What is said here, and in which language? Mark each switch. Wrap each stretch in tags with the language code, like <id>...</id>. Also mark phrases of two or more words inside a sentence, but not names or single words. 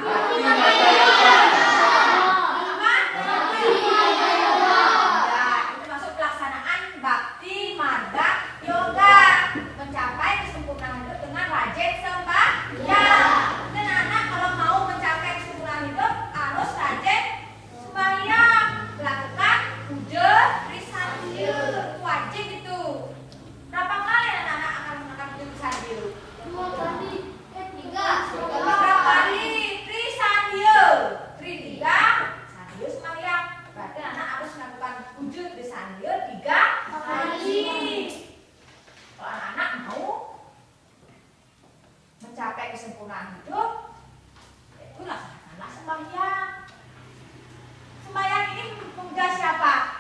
<id>Ya, itu masuk pelaksanaan bakti marga yoga, mencapai kesempurnaan hidup dengan rajin sembahyang. Dan anak kalau mau mencapai kesempurnaan hidup harus rajin sembahyang, melakukan puja trisandil, wajib itu. Berapa kali anak-anak akan melakukan puja trisandil? 2 kali. 3 kali trisandil. Tri 3 sandil sembahyang. Berarti anak harus melakukan puja trisandil 3 kali. Kalau anak-anak mau mencapai kesempurnaan hidup, itu laksanakanlah sembahyang. Sembahyang ini memuja siapa?</id>